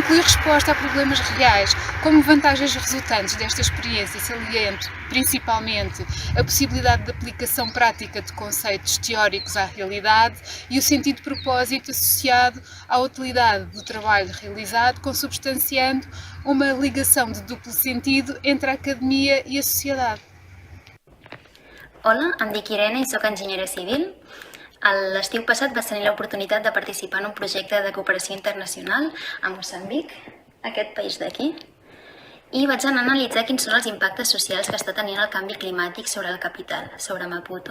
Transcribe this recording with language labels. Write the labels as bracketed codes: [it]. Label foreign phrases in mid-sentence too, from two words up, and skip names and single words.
[pt] inclui resposta a problemas reais, como vantagens resultantes desta experiência, saliente principalmente a possibilidade de aplicação prática de conceitos teóricos à realidade e o sentido de propósito associado à utilidade do trabalho realizado, consubstanciando uma ligação de duplo sentido entre a academia e a sociedade. [ca] Hola, em dic Irene i soc enginyera civil. L'estiu passat vaig tenir l'oportunitat de participar en un projecte de cooperació internacional a Moçambic, aquest país d'aquí, i vaig anar a analitzar quins són els impactes socials que està tenint el canvi climàtic sobre la capital, sobre Maputo.